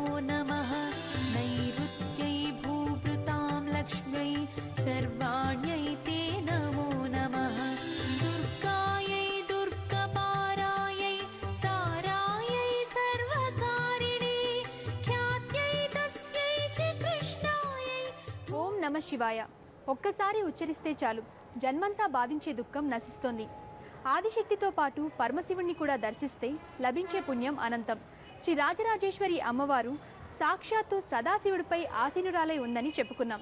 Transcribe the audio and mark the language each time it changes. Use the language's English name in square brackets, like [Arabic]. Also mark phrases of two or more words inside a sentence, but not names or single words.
[Sanskrit] नमः नैऋत्यै भूभृतां लक्ष्म्यै सर्वाण्यै ते नमो नमः दुर्गायै दुर्गपारायै सारायै सर्वकारिणे ख्यात्यै तस्यै च कृष्णायै ఓం నమ శివాయ. [Telugu] ఒక్కసారి ఉచ్చరిస్తే చాలు జన్మంతా బాధించే దుఃఖం నశిస్తోంది. ఆదిశక్తితో పాటు పరమశివుణ్ణి కూడా దర్శిస్తే లభించే పుణ్యం అనంతం. శ్రీ రాజరాజేశ్వరి అమ్మవారు సాక్షాత్తు సదాశివుడిపై ఆసీనురాలై ఉందని చెప్పుకున్నాం.